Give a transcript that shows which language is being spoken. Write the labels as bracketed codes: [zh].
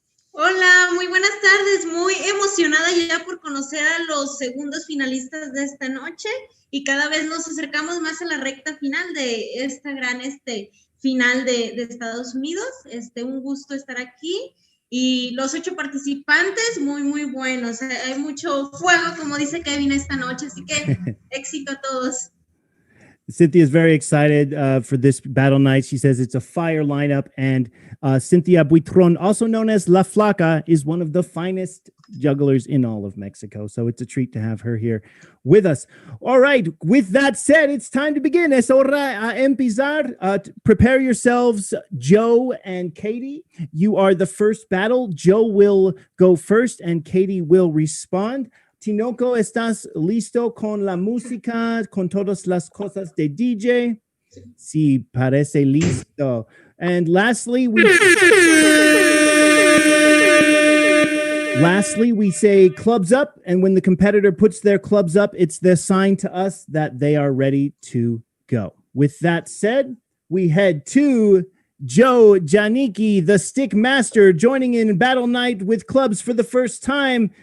[es] Hola, muy buenas tardes, muy emocionada ya por conocer a los segundos finalistas de esta noche y cada vez nos acercamos más a la recta final de esta gran final de Estados Unidos. Un gusto estar aquí y los 8 participantes muy buenos. Hay mucho fuego, como dice Kevin, esta noche, así que éxito a todos. [en] Cynthia is very excited for this battle night. She says it's a fire lineup, and Cynthia Buitron, also known as La Flaca, is one of the finest jugglers in all of Mexico. So it's a treat to have her here with us. All right. With that said, it's time to begin. [es] Es hora a empezar. [en] Prepare yourselves, Joe and Katie. You are the first battle. Joe will go first, and Katie will respond. [es] Tinoco, ¿estás listo con la música, con todas las cosas de DJ? Sí, parece listo. [en] And lastly, we say clubs up, and when the competitor puts their clubs up, it's their sign to us that they are ready to go. With that said, we head to Joe Janicki, the stick master, joining in battle night with clubs for the first time.